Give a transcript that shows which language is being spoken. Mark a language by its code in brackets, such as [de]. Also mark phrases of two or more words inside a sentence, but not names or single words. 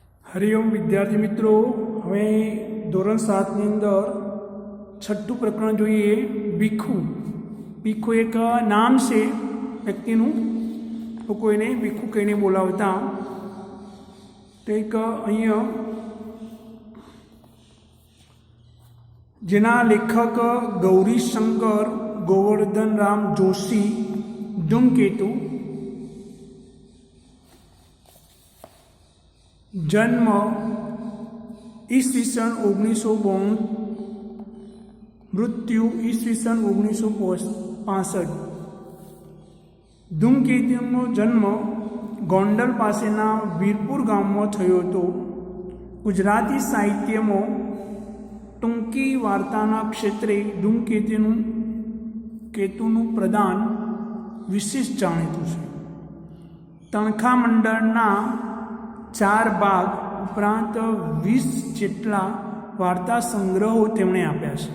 [gu] હરિઓમ વિદ્યાર્થી મિત્રો, હવે ધોરણ 7 ની અંદર છઠ્ઠું પ્રકરણ જોઈએ ભીખુ। ભીખુ એક નામ છે વ્યક્તિનું, લોકો એને ભીખુ કહીને બોલાવતા। તો એક અહીંયા જેના લેખક ગૌરીશંકર ગોવર્ધનરામ જોશી, ધૂમકેતુ। જન્મ ઈસ્વીસન 1992, મૃત્યુ ઈસ્વીસન 1965। ધૂમકેતુનો જન્મ ગોંડલ પાસેના વીરપુર ગામ માં થયો હતો। ગુજરાતી સાહિત્ય માં ટૂંકી વાર્તાના ક્ષેત્રે ધૂમકેતુનું પ્રદાન વિશેષ જાણીતું છે। તણખા મંડળના 4 ભાગ ઉપરાંત 20 જેટલા વાર્તા સંગ્રહો તેમણે આપ્યા છે।